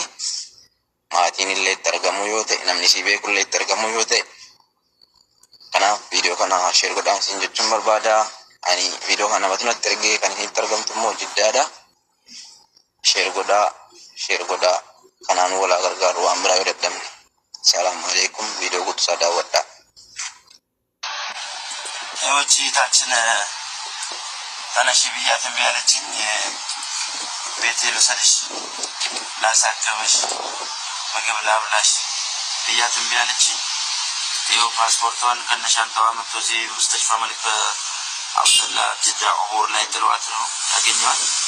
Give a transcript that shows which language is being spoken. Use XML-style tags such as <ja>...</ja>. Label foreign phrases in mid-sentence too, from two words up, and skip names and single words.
<om>Maatiin illee itti argamu yoo ta'e namni si beeku illee itti argamu yoo ta'e kanaaf viidiyoo kana sheer godhaan siin jechuun barbaada. Ani viidiyoo kana namatti natti ergee kan itti argamtu immoo jiddaadha. Sheer godhaa kanaan walaa gargaaru waan biraa yoo dadhabne.</om> <ar>Salaamu alaikum.</ar> <om>viidiyoo guutuusaa daawwadhaa.</om> <am>የውጭታችን ተነሽ ብያት እምቢ አለችኝ። ቤቴ ልውሰድሽ ላሳክምሽ ምግብ ላብላሽ ብያት እምቢ አለችኝ። ይኸው ፓስፖርቷን ከነሻንጣዋ መጥቶ እዚህ ሙስተሽፋ መልክ አብደላ ጅዳ ዑቡር ላይ ጥሏት ነው ያገኘዋት።</am>